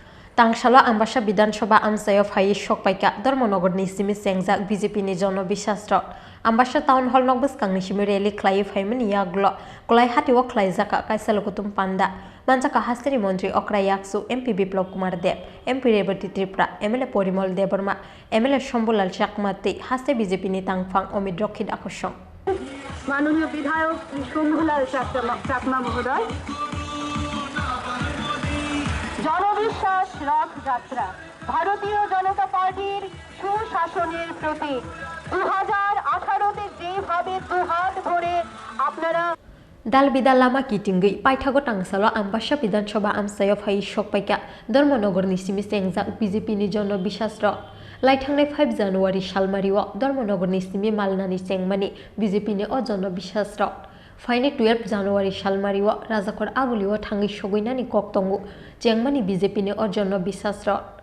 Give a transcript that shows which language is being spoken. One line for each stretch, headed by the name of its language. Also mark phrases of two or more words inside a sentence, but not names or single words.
Kok Borok: Tangshala Ambasha Bidansabha Amsayo Phai Shokpaika Dharmanagar ni Simi Sengjak BJP ni Jono Bisasra Ambasha Town Hall Nogbus Kangni Simi Rally Klai Phaiman Yaglo Kolai Hatiwa Klai Zaka Kaisalokutum Panda Manjaka Hastri Montri Okra Yaksu MP Biplop Kumar Deb MP Revati Tripura MLA Porimol Debarma MLA Shambulal Chakmati Haste BJP ni Tangfang Omid Rokhid Akoshong
Bangla: মাননীয় বিধায়ক শ্রী শম্ভুলাল চাকমা মহোদয় জনবিশ্বাস রথযাত্রা ভারতীয় জনতা পার্টির সুশাসনের প্রতীক 2018-তে যেভাবে দুহাত ভরে আপনারা
Kok Borok: Dal bidal lama kitinggi paithago tangsalo Ambasha Bidansabha Amsayo Phai Shokpaika Dharmanagar ni Simi Sengjak BJP ni Jono Bisasra Laithangnai 5 January salmariwa Dharmanagar ni Simi Malnani Sengmani BJP ni o Jono Bisasra Faini 12 January salmariwa Rajakor Abuliwa thangi sogoinani koktongu Jengmani BJP ni o Jono Bisasra